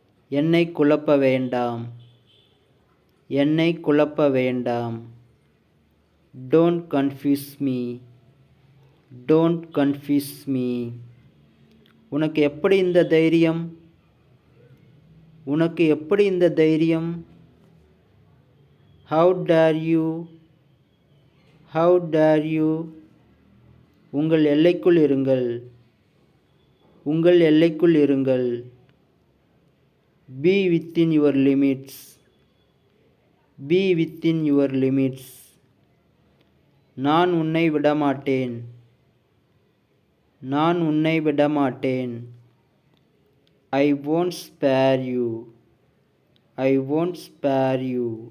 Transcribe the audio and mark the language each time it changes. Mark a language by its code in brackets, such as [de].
[ta] என்னை குழப்ப வேண்டாம், என்னை குழப்ப வேண்டாம். [en] Don't confuse me, don't confuse me. [ta] உனக்கு எப்படி இந்த தைரியம், உனக்கு எப்படி இந்த தைரியம்? [en] How dare you, how dare you. [ta] உங்கள் எல்லைக்குள் இருங்கள், உங்கள் எல்லைக்குள் இருங்கள். [en] Be within your limits, be within your limits. [ta] நான் உன்னை விடமாட்டேன், நான் உன்னை விடமாட்டேன். [en] I won't spare you, I won't spare you.